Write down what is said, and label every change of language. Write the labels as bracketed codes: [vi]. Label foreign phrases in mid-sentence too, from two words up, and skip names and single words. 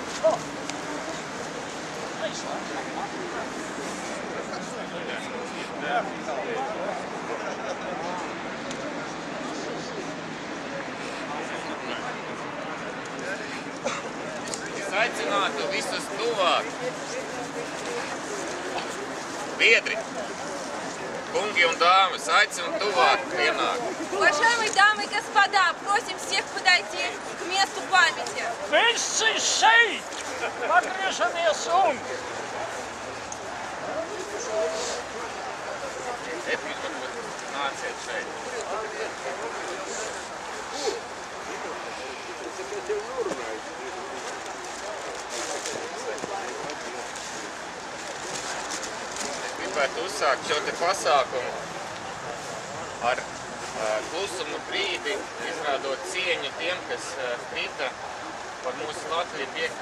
[lv] Es aicinātu visus tuvāk. Biedri, kungi un дамы, aicinu tuvāk pienāk. [ru] Уважаемые дамы и господа, просим всех подойти к месту памяти. [lv] Visi šeit! Pagriežamies un! Deputāti, nāciet šeit. Es gribētu uzsākt šo te pasākumu ar klusuma brīdi, izrādot cieņu tiem, kas krita par mūsu Latviju 5.